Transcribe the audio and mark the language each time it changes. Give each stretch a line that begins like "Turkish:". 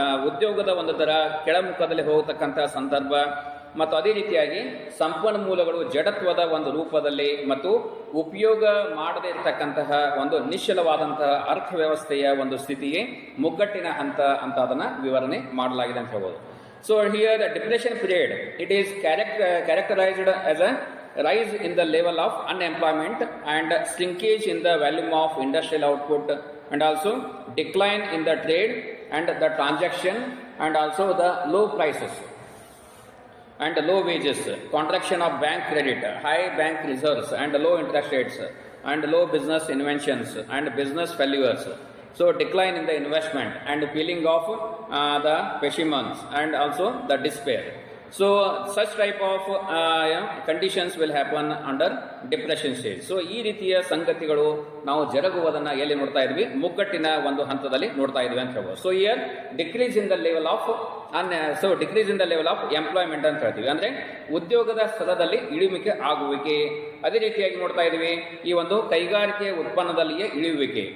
Kannada: ಉದ್ಯೋಗದ ಒಂದು ದರ ಕೆಳಮುಖದಲ್ಲಿ ಹೋಗತಕ್ಕಂತಹ ಸಂದರ್ಭ ಮತ್ತು ಅದೇ ರೀತಿಯಾಗಿ ಸಂಪನ್ಮೂಲಗಳು ಜಡತ್ವದ ಒಂದು ರೂಪದಲ್ಲಿ ಮತ್ತು ಉಪಯೋಗ ಮಾಡದೇ ಇರತಕ್ಕಂತಹ ಒಂದು ನಿಶ್ಚಲವಾದಂತಹ ಅರ್ಥವ್ಯವಸ್ಥೆಯ ಒಂದು ಸ್ಥಿತಿಯೇ ಮುಗ್ಗಟ್ಟಿನ ಹಂತ ಅಂತ ಅದನ್ನು ವಿವರಣೆ ಮಾಡಲಾಗಿದೆ ಅಂತ ಹೇಳ್ಬೋದು.
English: So here the depression period, it is characterized as a rise in the level of unemployment and shrinkage in the volume of industrial output, and also decline in the trade and the transaction, and also the low prices and low wages, contraction of bank credit, high bank reserves and low interest rates, and low business inventions and business failures. So decline in the investment and feeling of the pessimism and also the despair. So such type of conditions will happen under depression stage.
Kannada: So ಈ ರೀತಿಯ ಸಂಗತಿಗಳು ನಾವು ಜರುಗುವುದನ್ನು ಎಲ್ಲಿ ನೋಡ್ತಾ ಇದ್ವಿ, ಮುಗ್ಗಟ್ಟಿನ ಒಂದು ಹಂತದಲ್ಲಿ ನೋಡ್ತಾ ಇದ್ವಿ ಅಂತ ಹೇಳ್ಬೋದು.
English: so here decrease in the level of decrease in the level of employment
Kannada: ಅಂತ ಹೇಳ್ತೀವಿ, ಅಂದ್ರೆ ಉದ್ಯೋಗದ ಸ್ಥಳದಲ್ಲಿ ಇಳಿವಿಕೆ ಆಗುವಿಕೆ. ಅದೇ ರೀತಿಯಾಗಿ ನೋಡ್ತಾ ಇದ್ವಿ ಈ ಒಂದು ಕೈಗಾರಿಕೆ ಉತ್ಪನ್ನದಲ್ಲಿಯೇ ಇಳಿಯುವಿಕೆ.